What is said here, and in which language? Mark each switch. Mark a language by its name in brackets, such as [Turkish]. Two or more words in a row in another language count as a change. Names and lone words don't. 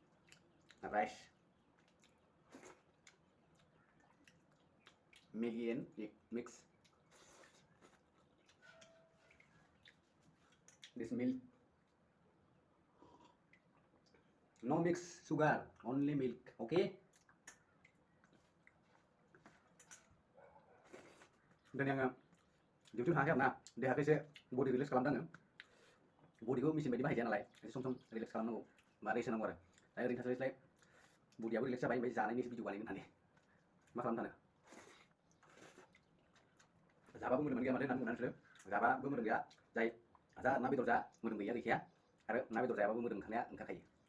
[English] Maggi and egg mix this milk no mix sugar only milk okay [Bodo] dan yang डिउटि थाङाखै आरोना देहाखौ एसे बडि रिलेक्स खालामदों आङो बडिखौ मेसिन बायदि बाहायजाया नालाय एसे सम रिलेक्स खालामनांगौ बा रेस्ट होनांगौ आरो दा ओरैनो थास्लायस्लाय बडियाबो रिलेक्स जाबाय ओमफ्राय जानायनि भिडिअ बानायगोन होननानै मा खालामनो सानो जाबाबो मोदोम गैया माथो होननानै बुङो नोंसोरो जाबाबो मोदोम गैया जाय जा ना बेदर जा मोदोम गैखाया आरो ना बेदर जायाबाबो मोदोम ओंखारनाया ओंखारखायो